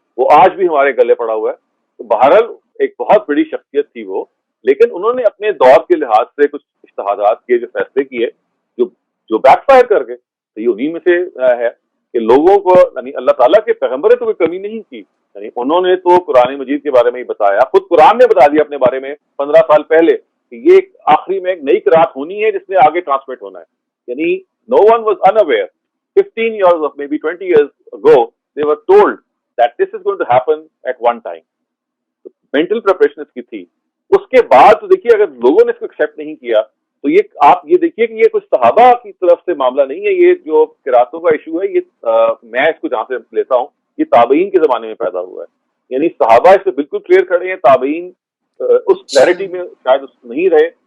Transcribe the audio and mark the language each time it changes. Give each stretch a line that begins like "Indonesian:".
Urdu: وہ آج بھی ہمارے گلے پڑا ہوا ہے. تو بہرحال ایک بہت بڑی شخصیت تھی وہ، لیکن انہوں نے اپنے دور کے لحاظ سے کچھ اجتہادات کیے، جو فیصلے کیے جو بیک فائر کر گئے. تو یہ انہیں میں سے ہے کہ لوگوں کو یعنی اللہ تعالیٰ کے پیغمبر نے تو کوئی کمی نہیں کی، یعنی انہوں نے تو قرآن مجید کے بارے میں ہی بتایا. خود قرآن نے بتا دیا اپنے بارے میں 15 سال پہلے کہ یہ آخری میں ایک نئی قرات ہونی ہے جس نے آگے ٹرانسمٹ ہونا ہے.
English: یعنی no one was unaware 15 years or maybe 20 years ago they were told that this is going to happen at one time.
Urdu: Mental preparation اس کی تھی. اس کے بعد تو دیکھیے اگر لوگوں نے اس کو ایکسیپٹ نہیں کیا تو یہ آپ یہ دیکھیے کہ یہ کچھ صحابہ کی طرف سے معاملہ نہیں ہے. یہ جو قراتوں کا ایشو ہے یہ میں اس کو جہاں سے لیتا ہوں یہ تابعین کے زمانے میں پیدا ہوا ہے. یعنی صحابہ اس سے بالکل کلیئر کھڑے ہیں، تابعین اس کلیئرٹی میں شاید نہیں رہے.